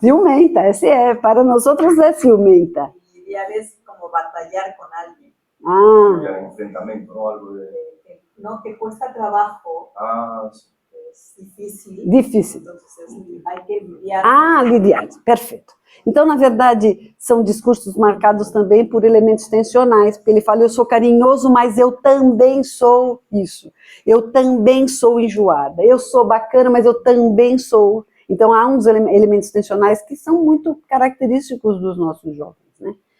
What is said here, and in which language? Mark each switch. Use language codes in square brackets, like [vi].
[pt] Ciumenta, para nós é ciumenta. [es] Lidiar es como batallar con alguien. [pt] Ah. Enfrentamento, [es] ¿no? Algo de... No, que cuesta trabajo. Ah, sí. Es difícil. Difícil. Entonces, hay que lidiar. [pt] Ah, lidiar, perfeito. Então, na verdade, são discursos marcados também por elementos tensionais, porque ele fala, eu sou carinhoso, mas eu também sou isso. Eu também sou enjoada. Eu sou bacana, mas eu também sou... Então, há uns elementos tensionais que são muito característicos dos nossos jovens, né?